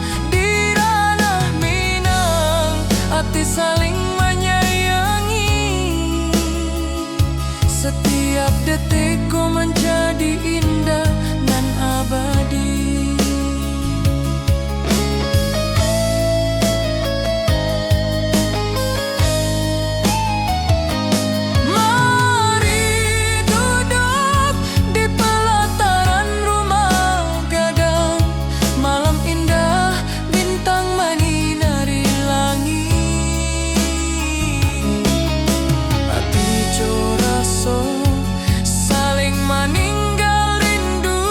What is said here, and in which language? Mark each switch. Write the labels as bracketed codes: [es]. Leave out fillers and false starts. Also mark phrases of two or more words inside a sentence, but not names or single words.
[id] Di ranah Minang hati saling menyayangi, setiap detik kau menjadi indah dan abadi. Mari duduk di pelataran rumah gadang, malam indah bintang menyinari langit. [min] Hati jo raso saling meninggal rindu.